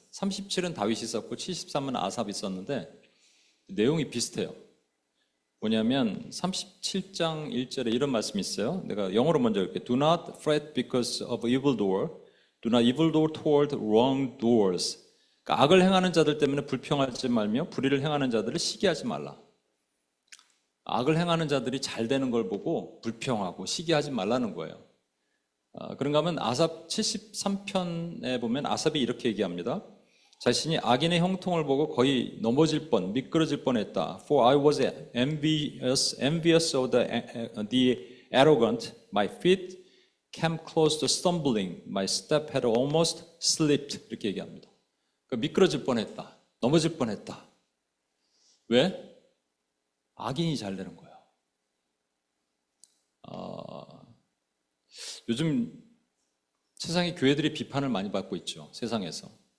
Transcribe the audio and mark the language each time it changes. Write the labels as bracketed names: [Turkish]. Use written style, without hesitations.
[Korean] 37은 다윗이 썼고 73은 아삽이 썼는데 내용이 비슷해요. 뭐냐면 37장 1절에 이런 말씀이 있어요. 내가 영어로 먼저 읽을게요. [English] Do not fret because of evildoer. Do not evildoer toward wrongdoers. [Korean] 그러니까 악을 행하는 자들 때문에 불평하지 말며 불의를 행하는 자들을 시기하지 말라. 악을 행하는 자들이 잘 되는 걸 보고 불평하고 시기하지 말라는 거예요. 그런가 하면 아삽 73편에 보면 아삽이 이렇게 얘기합니다. 자신이 악인의 형통을 보고 거의 넘어질 뻔, 미끄러질 뻔했다. [English] For I was envious of the arrogant. My feet came close to stumbling. My step had almost slipped. [Korean] 이렇게 얘기합니다. 그러니까 미끄러질 뻔했다. 넘어질 뻔했다. 왜? 악인이 잘 되는 거예요. 요즘 세상의 교회들이 비판을 많이 받고 있죠. 세상에서.